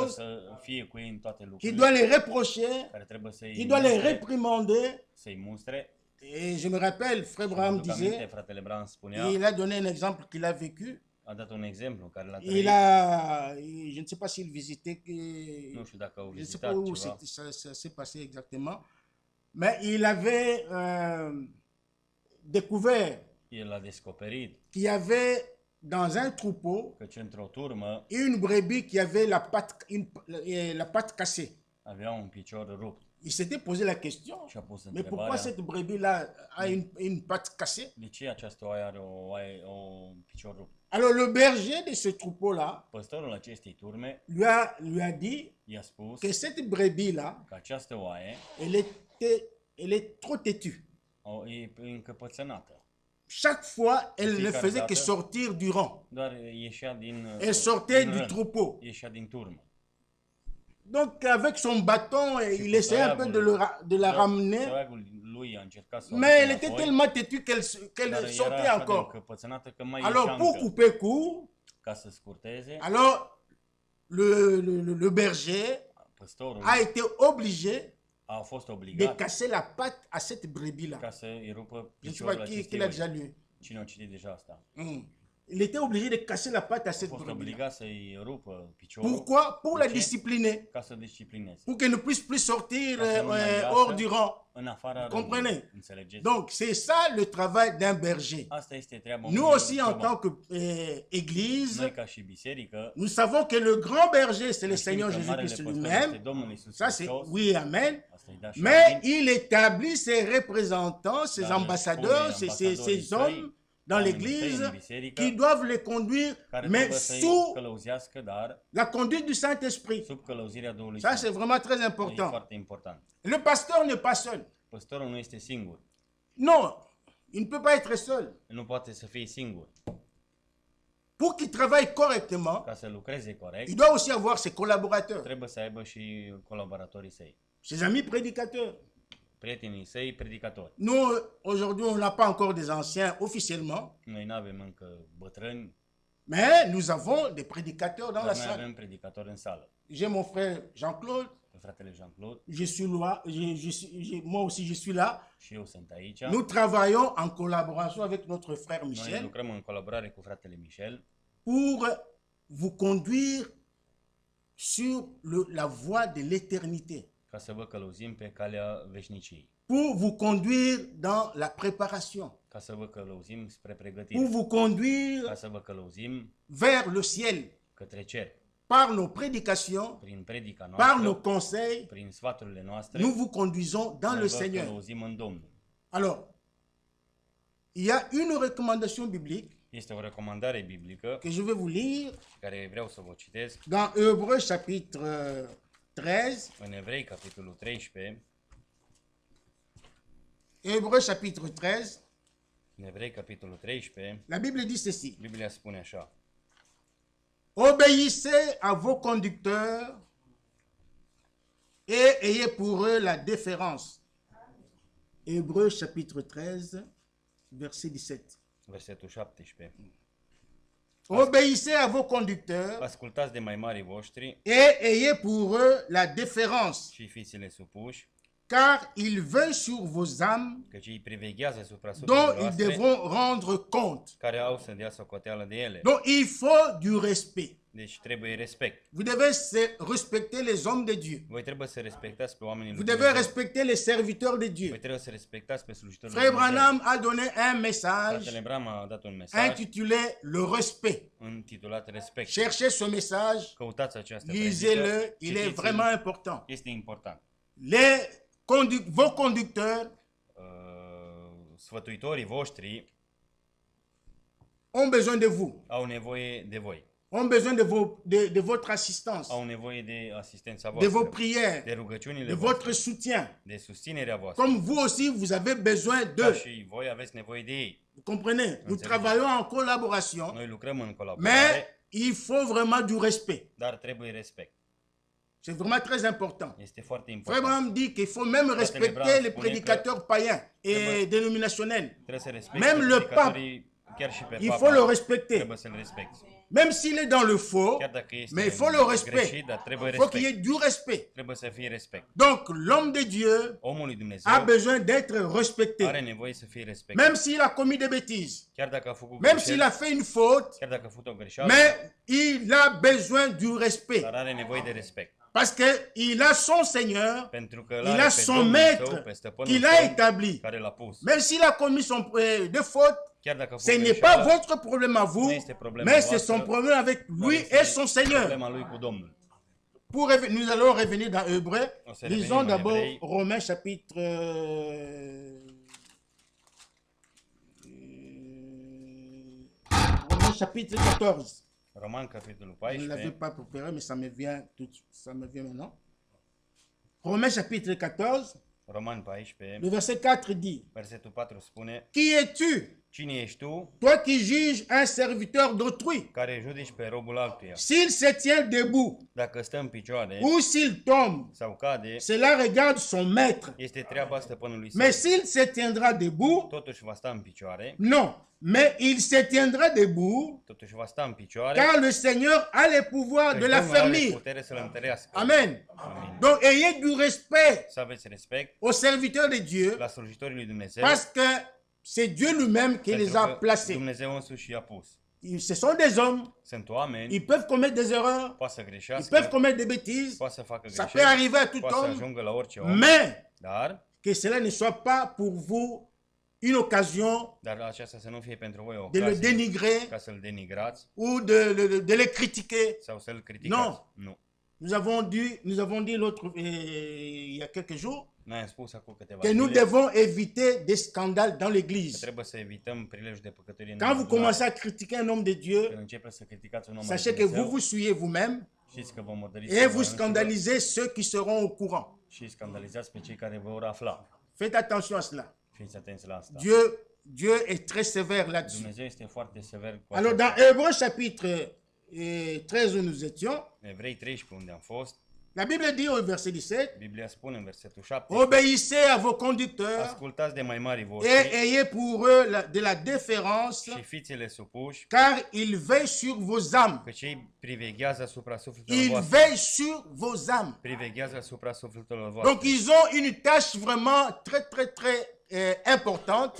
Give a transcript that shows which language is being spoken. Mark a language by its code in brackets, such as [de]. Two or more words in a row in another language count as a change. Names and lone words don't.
[fr] choses, [ro] să fie cu ei în toate [fr] qui [ro] lucrurile, [fr] doit les reprocher, [ro] care trebuie [fr] qui [ro] să-i [fr] doit les [ro] mustre, [fr] réprimander. [ro] să-i mustre. [fr] Et je me rappelle, Frère [ro] Mă [fr] Branham [ro] aduc aminte, [fr] disait, [ro] fratele Branham spunea, [fr] il a donné un exemple qu'il a vécu. [ro] a dat un exemplu care l-a [fr] Je [ro] trăit, [fr] ne sais pas s'il visitait, [ro] nu știu dacă au [fr] je ne sais pas [ro] vizitat [fr] où [ro] ceva, [fr] ça s'est passé exactement, mais il avait découvert [ro] el a descoperit [fr] qu'il y avait dans un troupeau [ro] că într-o turmă [fr] une brebis qui avait la patte cassée. [ro] avea un picior rupt [fr] Il s'était posé la question, [ro] și a pus [fr] mais pourquoi [ro] întrebarea, [fr] cette brebis-là a une patte cassée? [ro] de ce această oaie are un picior rupt? [fr] Alors le berger de ce troupeau-là [ro] Păstorul acestei turme [fr] lui a dit [ro] i-a spus [fr] que cette brebis-là, [ro] că această oaie [fr] elle est trop têtue. [ro] e încăpățânată. [fr] Chaque fois, elle ne [ro] Fiecare [fr] faisait que [ro] dată [fr] sortir du rang. [ro] doar ieșea din [fr] Elle sortait [ro] din [fr] du [ro] rând, [fr] troupeau. [ro] ieșea din turmă. [fr] Donc avec son bâton, il essayait un peu de la ramener, [ro] Țălagul lui a încercat să o [fr] mais elle [ro] aducă [fr] était [ro] înapoi, [fr] tellement têtue qu'elle [ro] dar [fr] sortait [ro] era așa de [fr] encore. [ro] încăpățânată că mai [fr] Alors [ro] ieșea [fr] pour [ro] încă. [fr] couper court, [ro] Ca să scurteze, [fr] alors le berger [ro] păstorul [fr] a été obligé [ro] au fost [fr] de [ro] obligat [fr] casser la patte à cette brebis-là. [ro] ca să îi rupă [fr] Je ne sais pas [ro] piciorul [fr] qui [ro] acestei [fr] l'a déjà [ro] oi. [fr] lu. [ro] Cine a citit deja asta? [fr] Il était obligé de casser la patte à [ro] A [fr] cette [ro] fost [fr] brebis-là. [ro] obligat să-i rupă piciorul. [fr] Pourquoi? Pour [ro] De [fr] la [ro] ce? [fr] discipliner. [ro] Ca să disciplineze. [fr] Pour qu'elle ne puisse plus sortir [ro] Ca să nu mai iasă [fr] hors du rang. [ro] în afara [fr] Comprenez? [ro] rândului. Înțelegeți? [fr] Donc, c'est ça le travail d'un berger. [ro] Asta este treaba [fr] Nous [ro] unui [fr] aussi, en [ro] bărbat. [fr] tant qu'Église, [ro] Noi ca și biserică, [fr] nous savons que le grand berger, c'est le [ro] știm [fr] Seigneur [ro] că marele [fr] Jésus-Christ [ro] păstor este [fr] lui-même. [ro] Domnul Iisus [fr] Ça, c'est [ro] Hristos. [fr] oui, [ro] amen. Asta îi da și [fr] Mais [ro] amin. [fr] il établit ses représentants, ses [ro] Dar [fr] ambassadeurs, [ro] spune [fr] ses [ro] ambasadorii [fr] hommes [ro] săi, [fr] dans [ro] oamenii săi [fr] l'Église [ro] în biserică, [fr] qui doivent les conduire, [ro] care [fr] mais [ro] trebuie să-i [fr] sous [ro] călăuzească, dar [fr] la conduite du Saint-Esprit. [ro] sub călăuzirea Duhului [fr] Ça, c'est [ro] Sfânt. [fr] vraiment très [ro] E [fr] important. [ro] foarte important. [fr] Le pasteur n'est pas seul. [ro] Păstorul nu este singur. [fr] Non, il ne peut pas être seul. [ro] El nu poate să fie singur. [fr] Pour qu'il travaille correctement, [ro] Ca să lucreze corect, [fr] il doit aussi avoir ses collaborateurs, [ro] trebuie să aibă și colaboratorii săi, [fr] ses amis prédicateurs. [ro] prietenii săi, predicatori. [fr] Nous, aujourd'hui, on n'a pas encore des anciens officiellement, [ro] Noi nu avem încă bătrâni, [fr] mais nous avons des prédicateurs dans la [ro] dar noi [fr] salle. [ro] avem predicatori în sală. [fr] J'ai mon frère Jean-Claude, [ro] Pe fratele Jean-Claude [fr] je suis là, moi aussi je suis là. [ro] și eu sunt aici. [fr] Nous travaillons en collaboration avec notre frère [ro] Noi [fr] Michel [ro] lucrăm în colaborare cu fratele Michel [fr] pour vous conduire sur la voie de l'éternité, [ro] ca să vă călăuzim pe calea veșniciei, [fr] pour vous conduire dans la préparation, [ro] ca să vă călăuzim spre [fr] pour [ro] pregătire, [fr] vous conduire [ro] ca să vă călăuzim [fr] vers le ciel [ro] către cer. [fr] par nos prédications, [ro] Prin predica [fr] par [ro] noastră, [fr] nos conseils. [ro] prin sfaturile noastre, [fr] Nous vous conduisons dans [ro] noi [fr] le [ro] vă [fr] Seigneur. [ro] călăuzim în Domnul. [fr] Alors, il y a une recommandation biblique [ro] Este o recomandare biblică [fr] que je vais vous lire [ro] pe care vreau să vă citesc [fr] dans Hébreux chapitre 13. [ro] în Evrei, capitolul 13. [fr] Hébreux chapitre 13. [ro] În Evrei, capitolul 13, [fr] La Bible dit ceci. [ro] Biblia spune așa: [fr] Obéissez à vos conducteurs et ayez pour eux la déférence. Hébreux chapitre 13, verset 17. [ro] versetul 17. [fr] Obéissez à vos conducteurs [ro] Ascultați de mai marii voștri [fr] et ayez pour eux la déférence, [ro] și fiți-le supuși, [fr] car ils veillent sur vos âmes [ro] căci ei priveghează supra [fr] dont [ro] sufletelor [fr] ils [ro] voastre, [fr] devront rendre compte. [ro] care au să dea socoteală de ele. [fr] Donc il faut du respect. [ro] Deci trebuie respect. [fr] Vous devez respecter les hommes de Dieu. [ro] Voi trebuie să respectați pe oamenii lui [fr] Vous devez [ro] Dumnezeu. [fr] respecter les serviteurs de [ro] Voi [fr] Dieu. [ro] trebuie să respectați pe slujitorii [fr] Frère [ro] lui Dumnezeu. [fr] Branham a donné un message [ro] Fratele Bram a dat un mesaj [fr] intitulé Le respect. [ro] intitulat Respect. [fr] Cherchez ce message, [ro] Căutați această [fr] lisez-le, [ro] predică, [fr] il est [ro] citiți-l, [fr] vraiment important. [ro] este important. [fr] Vos conducteurs [ro] Sfătuitorii voștri [fr] ont besoin de vous, [ro] au nevoie de voi. [fr] ont besoin de votre assistance, [ro] Au nevoie de asistența [fr] de vos [ro] voastră, [fr] prières, [ro] de rugăciunile [fr] de votre [ro] voastre, [fr] soutien. [ro] de susținerea voastră. [fr] Comme vous aussi, vous avez besoin [ro] Ca [fr] d'eux. [ro] și voi aveți nevoie de ei. [fr] Vous comprenez? Nous [ro] Înțelegem. [fr] travaillons en collaboration, [ro] Noi lucrăm în [fr] mais [ro] colaborare, [fr] il faut vraiment du respect. [ro] dar trebuie respect. [fr] C'est vraiment très important. [ro] Este foarte [fr] Frère [ro] important. [fr] Branham dit qu'il faut même respecter [ro] Branham [fr] les [ro] spune [fr] prédicateurs païens et [ro] Trebuie- [fr] dénominationnels. [ro] Trebuie să respecti [fr] Même le [ro] predicatorii, chiar și pe [fr] Il [ro] papa. [fr] faut le respecter. [ro] Trebuie să-l respecti. [fr] Même s'il est dans le faux, [ro] Chiar dacă este [fr] mais il faut le respect. [ro] greșit, dar trebuie [fr] Il faut qu'il y [ro] respect. [fr] ait du respect. [ro] Trebuie să fie respect. [fr] Donc, l'homme de Dieu [ro] Omul lui Dumnezeu [fr] a besoin d'être [ro] are [fr] respecté. [ro] nevoie să fie respectat. [fr] Même s'il a commis des bêtises, [ro] Chiar dacă a făcut [fr] même s'il [ro] greșeli, [fr] a fait une faute, [ro] chiar dacă a făcut o greșeală, [fr] mais il a besoin du respect. [ro] dar are nevoie de respect. [fr] Parce qu'il a son Seigneur, [ro] Pentru că [fr] il [ro] are [fr] a [ro] pe [fr] son [ro] Domnul [fr] maître [ro] său, pe stăpânul [fr] qu'il a [ro] său, [fr] établi. [ro] care l-a pus. [fr] Même s'il a commis des fautes, [ro] Chiar dacă a [fr] ce [ro] făcut [fr] n'est pas [ro] greșeală, [fr] votre problème à vous, [ro] nu este problema [fr] mais c'est [ro] voastră, [fr] son problème avec lui [ro] este [fr] et son Seigneur. [ro] problema lui cu Domnul. [fr] Nous allons revenir dans Hébreu. On se Lisons revenir dans d'abord Hébreux. Romains chapitre Romains chapitre 14. [ro] Roman, capitolul [fr] Je ne l'avais [ro] 14, [fr] pas préparé, mais ça me vient maintenant. Romains chapitre 14. [ro] Romani 14, [fr] Le verset 4 dit, [ro] versetul 4 spune: [fr] qui es-tu, [ro] Cine ești tu [fr] toi qui juges un serviteur d'autrui, [ro] care judici pe robul altuia? [fr] s'il se tient debout [ro] Dacă stă în picioare [fr] ou s'il tombe, [ro] sau cade, [fr] cela regarde son maître. [ro] este treaba stăpânului [fr] Mais [ro] său. [fr] s'il se tiendra debout, [ro] Totuși va sta în picioare, [fr] non, mais il se tiendra debout, [ro] totuși va sta în picioare, [fr] car le Seigneur a les pouvoirs [ro] căci [fr] de [ro] Domnul are [fr] l'affermir. [ro] putere să-l întărească. [fr] Amen. [ro] Amin. [fr] Donc ayez du respect [ro] Să aveți respect [fr] aux serviteurs de Dieu, [ro] la slujitorii lui Dumnezeu, [fr] parce que c'est Dieu lui-même qui les [ro] pentru [fr] a [ro] că [fr] placés. [ro] Dumnezeu însuși i-a pus. [fr] Ce sont des hommes, [ro] Sunt oameni, [fr] ils peuvent commettre des erreurs, [ro] poate să [fr] ils [ro] greșească, [fr] peuvent commettre des bêtises, [ro] poate să facă [fr] ça peut [ro] greșeli, [fr] arriver à tout [ro] poate să [fr] homme, [ro] ajungă la orice om, [fr] mais [ro] dar [fr] que cela ne soit pas pour vous une occasion [ro] aceasta să nu fie pentru voi o [fr] de le [ro] ocazie [fr] dénigrer [ro] ca să-l denigrați [fr] ou de les critiquer. [ro] sau să-l criticați. [fr] Non. [ro] Nu. [fr] Nous avons dit il y a quelques jours [ro] Noi am spus acum câteva [fr] que nous [ro] zile [fr] devons éviter des scandales dans [ro] că [fr] l'église. [ro] trebuie să evităm prilejul de păcătorie în [fr] Quand vous [ro] adunare. [fr] commencez à critiquer un homme de Dieu, [ro] Când începeți să criticați un om al [fr] sachez que [ro] Dumnezeu, [fr] vous vous souillez vous-même [ro] știți că vă murdăriți [fr] et [ro] pe [fr] vous [ro] voi înșivă [fr] scandalisez ceux qui seront au courant. [ro] și scandalizați pe cei care vă vor afla. [fr] Faites attention à cela. [ro] Fiți atenți la asta. [fr] Dieu est très sévère là-dessus. [ro] Dumnezeu este foarte sever cu [fr] Alors, dans [ro] aceasta. [fr] Hébreux chapitre 13 où nous étions, [ro] Evrei 13 unde am fost, [fr] la Bible dit au verset 17, [ro] Biblia spune în versetul 7: [fr] obéissez à vos conducteurs [ro] Ascultați de mai mari [fr] et [ro] voștri [fr] ayez pour eux de la déférence, [ro] și fiți-le supuși, [fr] car ils veillent sur vos âmes. [ro] că cei priveghează asupra sufletelor [fr] Ils [ro] voastre. [fr] veillent sur vos âmes. [ro] Priveghează asupra sufletelor [fr] Donc, [ro] voastre. [fr] ils ont une tâche vraiment très importante,